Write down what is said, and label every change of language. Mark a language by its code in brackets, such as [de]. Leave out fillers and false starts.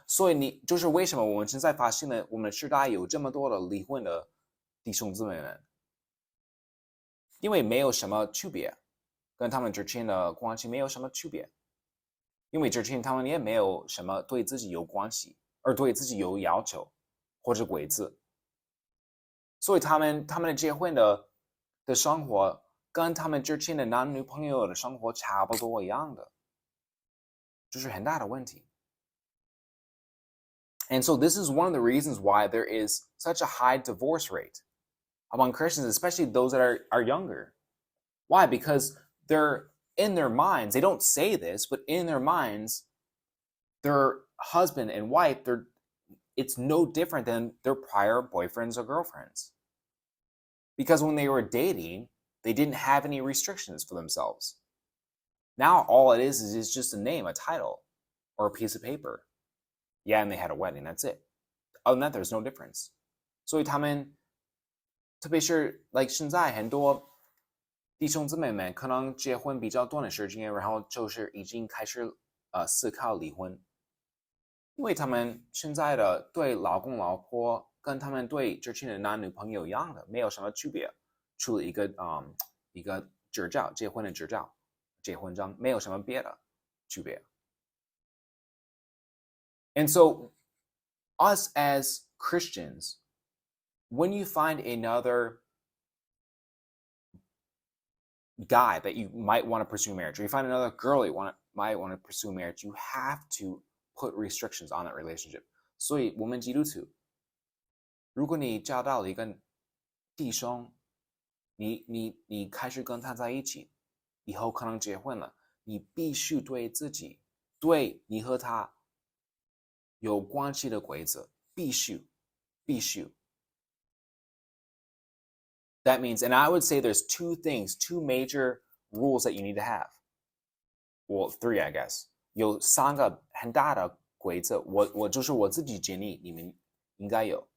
[zh] 所以你就是为什么我们现在发现了我们的时代有这么多的离婚的弟兄姊妹们，因为没有什么区别，跟他们之前的关系没有什么区别，因为之前他们也没有什么对自己有关系，而对自己有要求或者规则。所以他们的结婚的生活跟他们之前的男女朋友的生活差不多一样的，这是很大的问题。 [en] And so this is one of the reasons why there is such a high divorce rate among Christians, especially those that are younger. Why? Because they're in their minds, they don't say this, but in their minds, their husband and wife, it's no different than their prior boyfriends or girlfriends. Because when they were dating, they didn't have any restrictions for themselves. Now all it is just a name, a title, or a piece of paper. Yeah, and they had a wedding, that's it. Other than that, there's no difference. [zh] 所以他们，特别是 like 现在很多弟兄姊妹们可能结婚比较短的时间，然后就是已经开始思考离婚，因为他们现在的对老公老婆跟他们对之前的男女朋友一样的，没有什么区别，除了一个执照，结婚的执照，结婚证，没有什么别的区别。 [en] And so, us as Christians, when you find another guy that you might want to pursue marriage, or you find another girl you might want to pursue marriage, you have to put restrictions on that relationship. [zh] 所以我们基督徒，如果你交到了一个弟兄，你开始跟他在一起，以后可能结婚了，你必须对自己，对你和他有关系的规则，必须。 [en] That means, and I would say there's two major rules that you need to have. Well, three, I guess. [zh] 有三个很大的规则，我就是我自己建议你们应该有。